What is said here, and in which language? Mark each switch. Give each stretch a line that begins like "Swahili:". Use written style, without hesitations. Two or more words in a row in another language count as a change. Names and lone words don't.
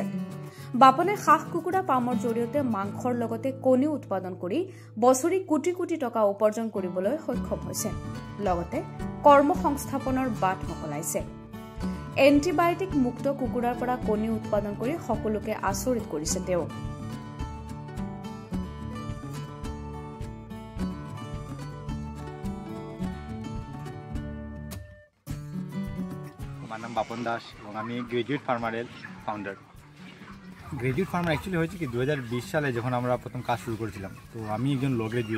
Assamese: বাপনে হাঁহ কুকুৰা পামৰ জৰিয়তে মাংসৰ লগতে কণী উৎপাদন কৰি বছৰি কোটি কোটি টকা উপাৰ্জন কৰিবলৈ সক্ষম হৈছে। লগতে কৰ্মসংস্থাপনৰ বাট মোকলাইছে। এণ্টিবায়টিক মুক্ত কুকুৰাৰ পৰা কণী উৎপাদন কৰি সকলোকে আচৰিত কৰিছে তেওঁ।
Bangla: আমার নাম বাপন দাস এবং আমি গ্রাজুয়েট ফার্মারের ফাউন্ডার। গ্রাজুয়েট ফার্মার অ্যাকচুয়ালি হয়েছে কি 2020 সালে যখন আমরা প্রথম কাজ শুরু করেছিলাম, তো আমি একজন
English: law graduate.